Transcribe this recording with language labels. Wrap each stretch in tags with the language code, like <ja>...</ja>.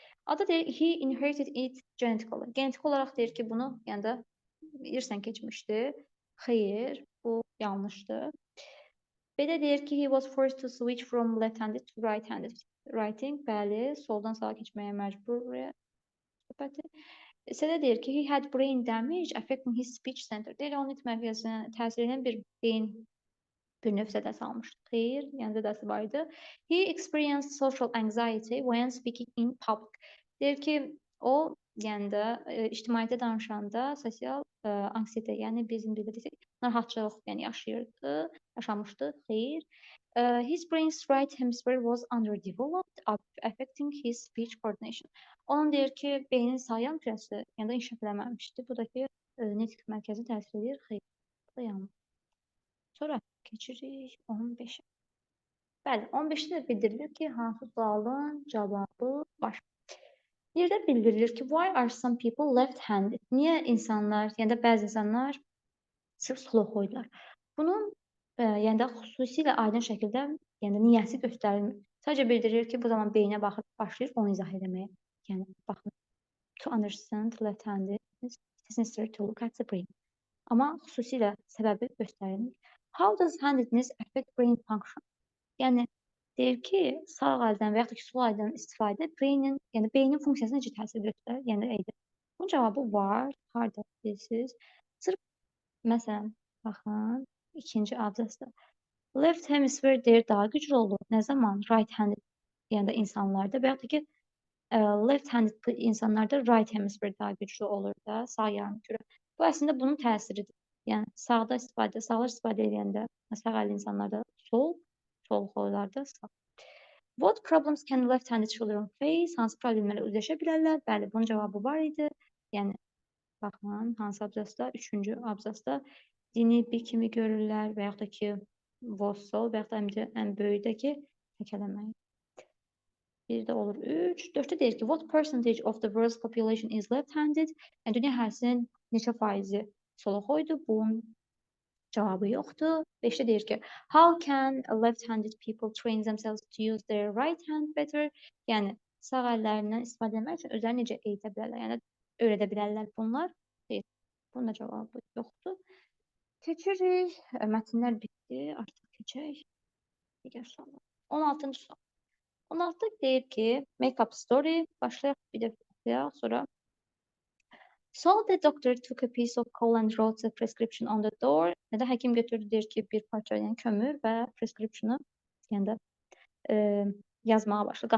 <az>Adı deyir</az> <en>he inherited it genetically.</en> <az>Genetik olaraq deyir ki, bunu yəni də irsən keçmişdi. Xeyr, bu yanlışdır. Belə deyir ki,</az> <en>he was forced to switch from left-handed to right-handed writing.</en> <az>Bəli, soldan sağa keçməyə məcbur söhbəti. C-də deyir ki,</az> <en>he had brain damage affecting his speech center.</en> <az>Deyir, onun it mərkəzinə təsir edən bir beyin bir növ zədəsi almışdı. Xeyr, yəni zədəsi var idi.</az> <en>He experienced social anxiety when speaking in public.</en> <az>Deyir ki, o yəni də ictimaiyyətdə danışanda sosial anksiyete, yəni bizim dildə desək, narahatçılıq yəni yaşamışdı. Xeyr.</az> <en>His brain's right hemisphere was underdeveloped, affecting his speech coordination.</en> <az>Onun deyir ki, beynin sağ yan hissəsi yəni də inkişaf eləməmişdi. Bu da ki, nitq mərkəzi təsir edir. Xeyr, bu da yanlış. Sonra keçirik 15-ə. Bəli, 15-də də bildirilir ki, hansı sualın cavabı var. Yerdə bildirilir ki,</az> <en>why are some people left-handed?</en> <az>Niyə insanlar, yəni də bəzi insanlar sırf sol oxuyurlar? Bunun yəni də xüsusilə aydın şəkildə yəni də niyyəsi göstərilmir. Sadəcə bildirir ki, bu zaman beyinə baxıb başlayır onu izah etməyə. Yəni baxın,</az> <en>to understand left-handed it is necessary to look at the brain.</en> <az>Amma xüsusilə səbəbi göstərilmir.</az> <en>How does handedness affect brain function?</en> <az>Yəni deyir ki, sağ əldən və yaxud da ki, sol əldən istifadə yəni beynin funksiyasına necə təsir göstərir? Yəni edir. Bunun cavabı var. Harda bilirsiniz? Sırf məsələn, baxın, ikinci abzasda. Left hemisphere deyir daha güclü olur. Nə zaman? Right-handed yəni də insanlarda və yaxud da ki, left-handed insanlarda right hemisphere daha güclü olur da, sağ yarımkürə. Bu əslində bunun təsiridir. Yəni sağlar istifadə edəndə, sağ əlli insanlarda sol oxuyurlarda sağ.</az> <en>What problems can left-handed children face?</en> <az>Hansı problemlərlə üzləşə bilərlər? Bəli, bunun cavabı var idi. Yəni baxın, hansı abzasda? 3-cü abzasda dini bir kimi görürlər və yaxud da ki, vossol və yaxud da ən böyükdəki təkələməyi. Bir də olur 3. 4-də deyir ki,</az> <en>what percentage of the world's population is left-handed?</en> <az>Yəni dünya əhalisinin neçə faizi sol oxuydu? Bunun cavabı yoxdur. 5-də deyir ki,</az> <en>how can left-handed people train themselves to use their right hand better?</en> <az>Yəni sağ əllərindən istifadə etmək üçün özlərini necə eğidə bilərlər? Yəni öyrədə bilərlər bunlar? Deyir. Bunun da cavabı yoxdur. Keçirik. Mətnlər bitdi. Artıq keçək. Digər suallar. 16-cı sual. 16-da deyir ki,</az> <en>make up story.</en> <az>Başlayaq bir də oxuyaq, sonra</az> <en>So the doctor took a piece of coal and wrote the prescription on the door.</en> <az>Ya da həkim götürdü, deyir ki, bir parça yəni kömür və prescription'ı yəni də yazmağa başladı.</az>